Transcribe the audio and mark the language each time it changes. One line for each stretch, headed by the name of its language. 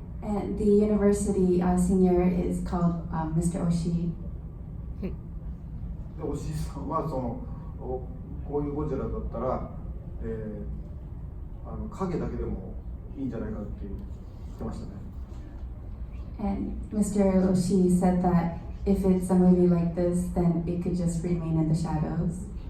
English: And the university senior is called Mr. Oshii.
Japanese: で押井さんはこういうゴジラだったら、影だけでもいいんじゃないかって言ってましたね。
English: And Mr. Oshii said that if it's a movie like this, then it could just remain in the shadows.